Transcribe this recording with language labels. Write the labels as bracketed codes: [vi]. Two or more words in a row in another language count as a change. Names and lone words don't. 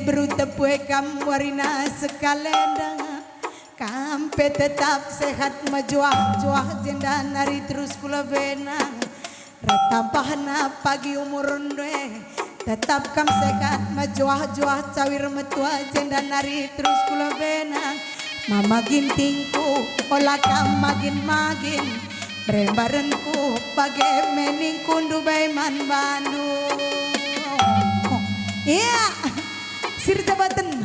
[btx] berutepue kam warina sekalenda kampe tetap sehat majuah-juah jenda nari terus kula benang retambahna pagi umur ndwe tetap kam sehat majuah-juah cawir metua jenda nari terus kula benang mama gintingku olah kam magin-magin Rembarenku bagai mening kundu baiman Bandung. Iya, sir jabatan.